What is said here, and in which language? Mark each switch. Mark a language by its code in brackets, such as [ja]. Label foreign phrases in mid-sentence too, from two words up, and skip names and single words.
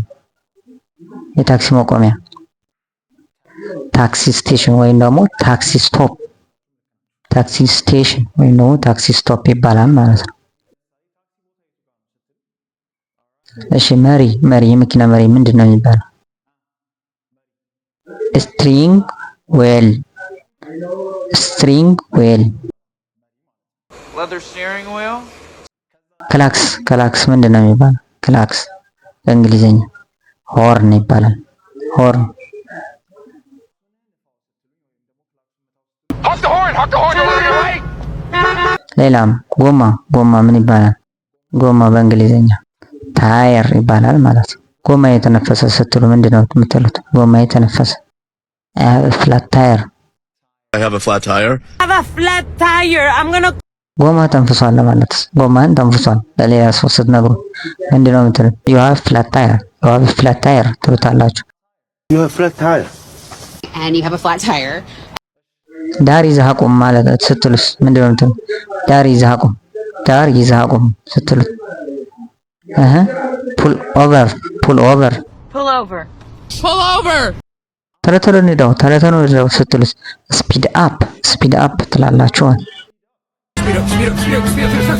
[am] የታክሲ መቆሚያ [en] taxi station [am] ወይም ደግሞ [en] taxi stop taxi station [am] ወይም ደግሞ [en] taxi stop [am] ይባላል ማለት ነው። እሺ መሪ የመኪና መሪ ምንድነው የሚባለው? [en] steering wheel Leather steering wheel. [am] ክላክስ ምንድነው የሚባለው? ክላክስ በእንግሊዘኛ ሆርን ይባላል። ሆርን [en] Honk the horn! Honk the horn! Right! [am] ሌላም ጎማ ምን ይባላል? ጎማ በእንግሊዘኛ ታየር ይባላል ማለት ነው። ጎማ የተነፈሰ ስትሉ ምንድነው የምትሉት? ጎማ የተነፈሰ [en] I have a flat tire. I have a flat tire. [am] ጎማ ተንፍሷል ማለት ነው። ጎማን ተንፍሷል ለሌላ ሰው ስትነግሩ ምንድነው የምትሉት? [en] You have flat tire. You have a flat tire ትሉታላችሁ። You have a flat tire. And you have a flat tire. [am] ዳር ይዘህ አቁም ማለት ስትሉስ ምንድነው የምትሉት? ዳር ይዘህ አቁም ስትሉት [en] pull over. [am] ቶሎ ንዳው ስትሉስ [en] speed up [am] ትላላችሁ።